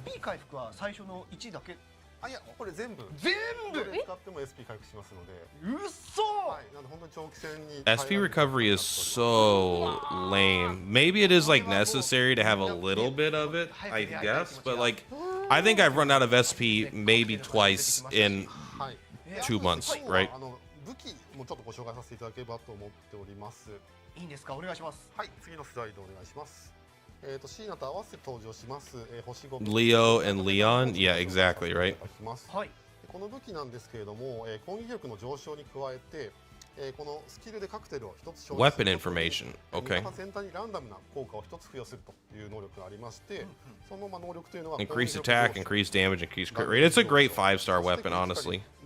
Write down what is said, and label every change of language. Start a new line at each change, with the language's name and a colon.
Japanese: SP 回復は最初の1だけ。あ、いや、これ全部全部使っても SP 回復しますので。うっそー。はい、なので本当に長期戦に
English: SP recovery is so lame. Maybe it is like necessary to have a little bit of it, I guess, but like I think I've run out of SP maybe twice in 2 months, right?
Japanese: 武器もちょっとご紹介させていただければと思っております。いいんですか？お願いします。はい、次のスライドお願いします。シーナと合わせて登場します。星5
English: Leo and Leon? Yeah, exactly, right?
Japanese: はい。この武器なんですけれども、攻撃力の上昇に加えて、このスキルでカクテルを1つ消費する
English: Weapon information. Okay.
Japanese: 全体にランダムな効果を1つ付与するという能力がありまして、その能力というのは
English: Increase attack, increase damage, increase crit rate. It's a great 5-star weapon, honestly.